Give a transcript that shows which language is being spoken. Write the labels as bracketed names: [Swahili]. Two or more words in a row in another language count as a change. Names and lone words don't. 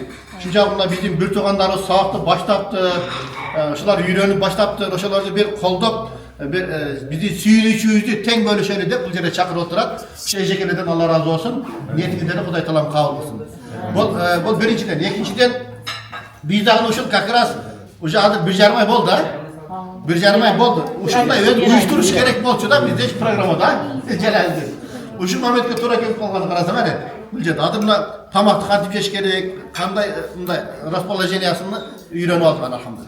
[Kyrgyz] Ушунчалык биздин бир туугандарыбыз сабакты баштапты, ошолор үйрөнүп баштапты, ошолорду бир колдоп, биздин сүйүнүчүбүздү тең бөлүшөлү деп бул жерде чакырып отурат. Эжекелерден Алла разы болсун. Ниетиңиздерди Кудай таалам кабыл кылсын. Бул биринчиден, экинчиден биз дагы ушул [Russian] как раз уже [Kyrgyz] азыр 1,5 ай болду, 1,5 ай болду. Ушундай уюштуруш керек болчу да бизде программада, Жалалдин. Ушул моментке туура келип калганын карасаң, бул жерде азыр мына тамакты кантип жеш керек, кандай мындай расположениясын үйрөнүп алган, алхамдулилlah.